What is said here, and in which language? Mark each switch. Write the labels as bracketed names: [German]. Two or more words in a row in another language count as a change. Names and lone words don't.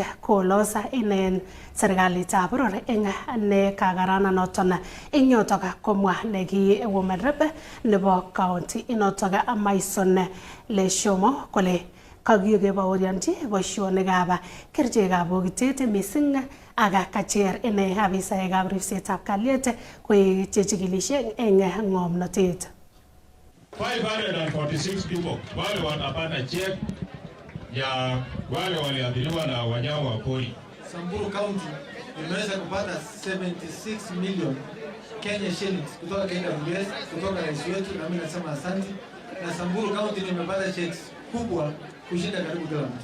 [Kalenjin] kolosa inen serikalitab boror eng ne kagaranoton eng yotok komwa neki [English] women rep [Kalenjin] nebo county inotok Maison Leshomo kole kakibaorionji boisionikab kerichekab bokitet mising ak kacher ine afisaekab ripsetab kalyet koek chechikilishe eng ng'omnotet. [Swahili] 546 people wale wanapata check ya wale waliathiriwa na wanyama wa pori. Samburu County imeweza kupata 76 million Kenya shillings kutoka KWS, kutoka rais wetu, na mimi nasema asante. Na Samburu County imepata checks kubwa kushinda karibu kila mtu.